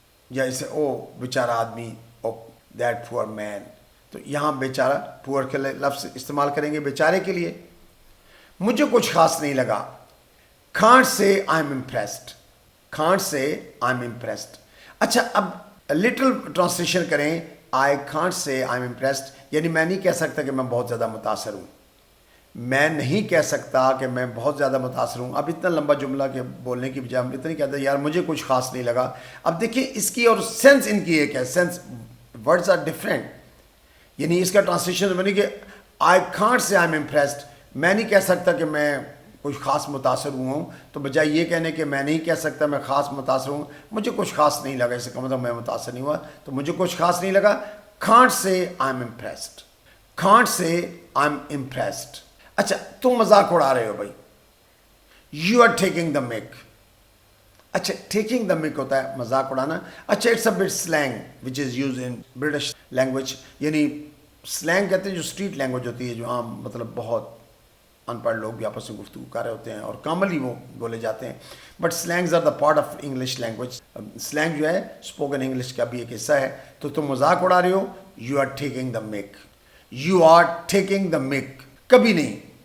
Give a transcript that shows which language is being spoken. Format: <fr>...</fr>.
<ur>یا اسے او بیچارہ آدمی،</ur> <en>Oh that poor man.</en> <ur>تو یہاں بیچارہ پور کے لفظ استعمال کریں گے بیچارے کے لیے. مجھے کچھ خاص نہیں لگا.</ur> <en>Can't say I am impressed. Can't say I am impressed.</en> <ur>اچھا اب</ur> <en>Little translation کریں. I can't say I am impressed,</en> <ur>یعنی میں نہیں کہہ سکتا کہ میں بہت زیادہ متاثر ہوں. میں نہیں کہہ سکتا کہ میں بہت زیادہ متاثر ہوں. اب اتنا لمبا جملہ کے بولنے کی بجائے ہم اتنا ہی کہتے ہیں یار مجھے کچھ خاص نہیں لگا. اب دیکھیں اس کی اور سینس ان کی ایک ہے،</ur> <en>Sense words are different.</en> <ur>یعنی اس کا ٹرانسلیشن بنی کہ</ur> <en>I can't say I am impressed,</en> <ur>میں نہیں کہہ سکتا کہ میں کچھ خاص متاثر ہوا ہوں. تو بجائے یہ کہنے کہ میں نہیں کہہ سکتا میں خاص متاثر ہوں، مجھے کچھ خاص نہیں لگا، اس کا مطلب میں متاثر نہیں ہوا. تو مجھے کچھ خاص نہیں لگا.</ur> <en>Can't say I am impressed. Can't say I am impressed.</en> <ur>اچھا تم مذاق اڑا رہے ہو بھائی.</ur> <en>You are taking the mick.</en> <ur>اچھا ٹیکنگ دا میک ہوتا ہے مذاق اڑانا.</ur> <en>اچھا it's a bit slang which is use in British language.</en> <ur>یعنی سلینگ کہتے ہیں جو اسٹریٹ لینگویج ہوتی ہے، جو عام مطلب بہت ان پڑھ لوگ بھی آپس میں گفتگو کر رہے ہوتے ہیں اور کامنلی وہ بولے جاتے ہیں.</ur> <en>But slangs are the part of English language.</en> <ur>Slang جو ہے اسپوکن انگلش کا بھی ایک حصہ ہے. تو تم مذاق اڑا رہے ہو.</ur> <en>You are taking the mick. You are taking the mick.</en> <ur>کبھی نہیں.</ur>